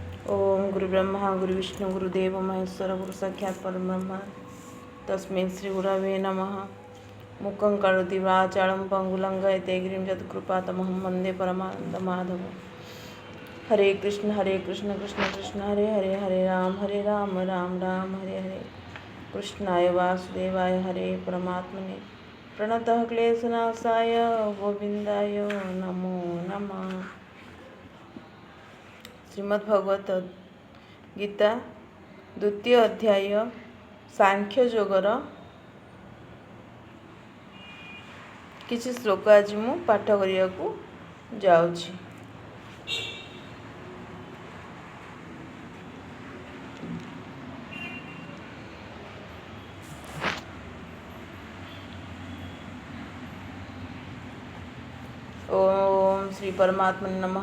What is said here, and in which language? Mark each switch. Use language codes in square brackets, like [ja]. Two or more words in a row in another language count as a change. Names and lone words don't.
[sa] ओम गुरु ब्रह्मा गुरु विष्णु गुरुदेव महेश्वर गुरु साक्षात् परब्रह्म तस्मै श्री गुरवे नमः। मुखं करोति वाचालं पंगुलंघयते गिरिं यत्कृपातमहं वन्दे परमानन्दमाधवं। हरे कृष्ण कृष्ण कृष्ण हरे हरे हरे राम राम राम हरे हरे। कृष्णाय वासुदेवाय हरे परमात्मने प्रणतः क्लेशनाशाय गोविंदाय नमो नमः। [or] ଶ୍ରୀମଦ୍ଭଗବତ ଗୀତା ଦ୍ୱିତୀୟ ଅଧ୍ୟାୟ ସାଂଖ୍ୟ ଯୋଗର କିସି ଶ୍ଳୋକ ଆଜ ମୁ ପାଠ କରିଆ କୋ ଜାଉଛି। [sa] ओम श्री परमात्मने नमः।